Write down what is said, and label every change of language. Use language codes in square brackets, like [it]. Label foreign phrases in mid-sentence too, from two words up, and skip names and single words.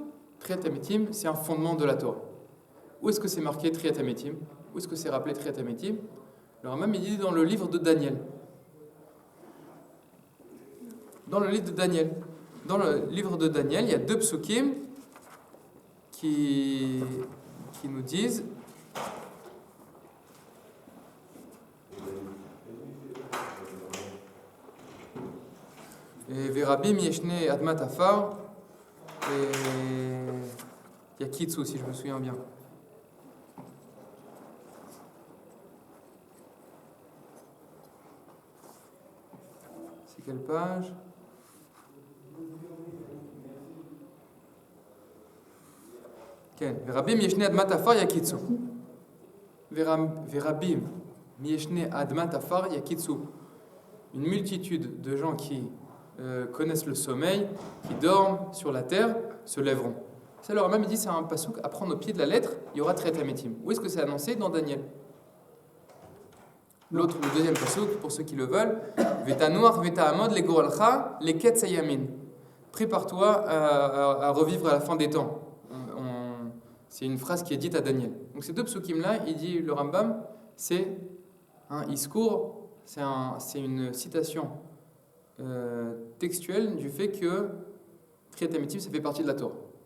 [fr] Tretametim, c'est un fondement de la Torah. Où est-ce que c'est marqué Tretametim? Où est-ce que c'est rappelé Tretametim? Le Rambam, il dit dans le livre de Daniel. Dans le livre de Daniel. Dans le livre de Daniel, il y a 2 psukim qui nous disent [he] ורבים מישני אדמת עפר [fr] et Yakitsu, si je me souviens bien. C'est quelle page? [he] ורבים מישני אדמת עפר יקיצו. ורבים מישני אדמת עפר יקיצו. [fr] Une multitude de gens qui connaissent le sommeil, qui dorment sur la terre, se lèveront. Ça, le Rambam dit, c'est un passouk à prendre au pied de la lettre, il y aura Tretametim. Où est-ce que c'est annoncé? Dans Daniel. Le deuxième passouk, pour ceux qui le veulent, [he] ותנוח ותעמד לגרלך לקץ הימין. [fr] Prépare-toi à revivre à la fin des temps. C'est une phrase qui est dite à Daniel. Donc ces 2 psukim-là, il dit, le Rambam, c'est un iskour, c'est une citation textuelle du fait que Tretametim, ça fait partie de la Torah.